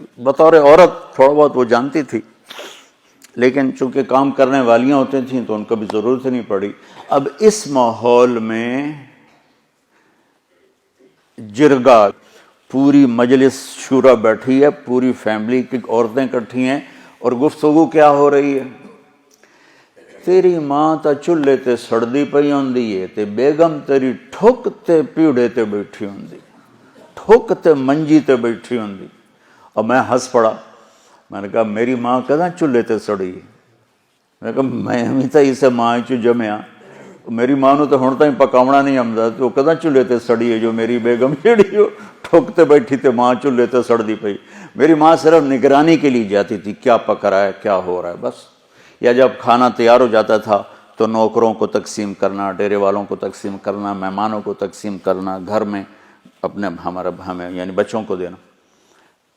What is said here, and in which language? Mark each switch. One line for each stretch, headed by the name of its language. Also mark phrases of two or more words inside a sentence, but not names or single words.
Urdu: بطور عورت تھوڑا بہت وہ جانتی تھی، لیکن چونکہ کام کرنے والیاں ہوتی تھیں تو ان کو بھی ضرورت نہیں پڑی۔ اب اس ماحول میں جرگا، پوری مجلس شورا بیٹھی ہے، پوری فیملی کی عورتیں اکٹھی ہیں اور گفتگو کیا ہو رہی ہے؟
Punjabi: تیری ماں تا چولہے تے سڑدی پئی ہوندی ہے تے بیگم تیری ٹھک تے پیڑے تے بیٹھی ہوندی، ٹھک تے منجی تے بیٹھی ہوندی۔
Urdu: اور میں ہنس پڑا، میں نے کہا
Punjabi: میری ماں کداں چولہے تے سڑی؟
Urdu: میں نے کہا
Punjabi: میں ہی تا اسے ماں چو جمیا، میری ماں نو تو ہن تائیں پکاونا نہیں آمدا، تو کداں چولہے تے سڑی ہے جو میری بیگم جیڑی ہو ٹھک تے بیٹھی تے ماں چولہے تے سڑدی پئی۔
Urdu: میری ماں صرف نگرانی کے لیے جاتی تھی کیا پک رہا ہے کیا ہو رہا ہے بس، یا جب کھانا تیار ہو جاتا تھا تو نوکروں کو تقسیم کرنا، ڈیرے والوں کو تقسیم کرنا، مہمانوں کو تقسیم کرنا، گھر میں اپنے ہمیں یعنی بچوں کو دینا۔